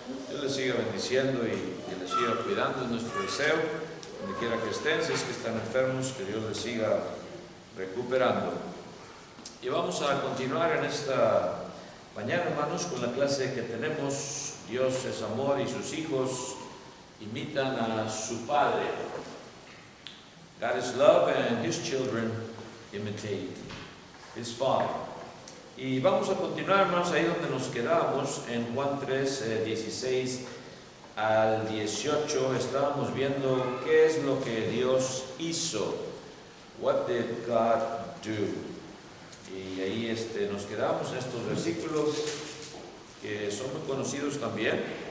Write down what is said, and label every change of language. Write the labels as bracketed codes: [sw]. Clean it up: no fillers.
[es] Dios les siga bendiciendo y les siga cuidando, es nuestro deseo, donde quiera que estén, si es que están enfermos, que Dios les siga recuperando. Y vamos a continuar en esta mañana, hermanos, con la clase que tenemos. Dios es amor y sus hijos imitan a su Padre. [en] God is love and His children imitate His Father. [es] Y vamos a continuar, hermanos, ahí donde nos quedamos, en Juan 3, 16 al 18. Estábamos viendo qué es lo que Dios hizo. [en] What did God do? [es] Y ahí nos quedamos en estos versículos que son muy conocidos también.